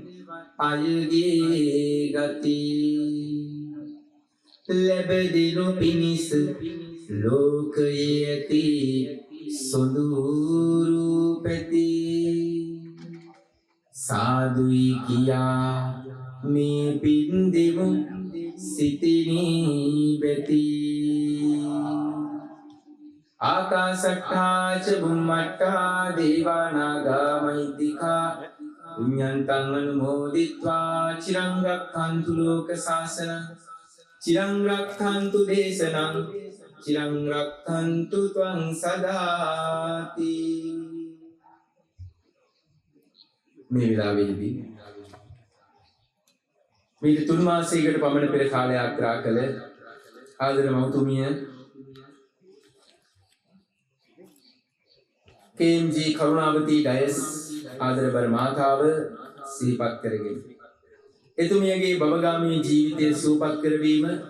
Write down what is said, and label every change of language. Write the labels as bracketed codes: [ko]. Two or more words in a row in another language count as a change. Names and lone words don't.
[si] අයගේ ගති ලැබදිනු පිණිස ලෝකයේ ඇති සොඳුරු පැති සාදුයි කියා මේ පින් දෙමු සිතිනි බෙති [pi] ආකාශට්ටා ච බුම්මට්ටා දේවානාගා මහිද්దికා පුඤ්ඤන්තං අනුමෝදිත්වා චිරං රක්ඛන්තු ලෝක ශාසනං චිරං රක්ඛන්තු දේශනං චිරං රක්ඛන්තු ත්වං සදාති [si] මේ විලාවේදී මේ 3 මාසයකට පමණ පෙර කාලය ආග්‍රහ කළ ආදර මෞතුමිය KMG කරුණාවති ඩයස් ආදරබර මාතාව සිහිපත් කරගෙන එතුමියගේ භවගාමී ජීවිතය සුවපත් කරවීම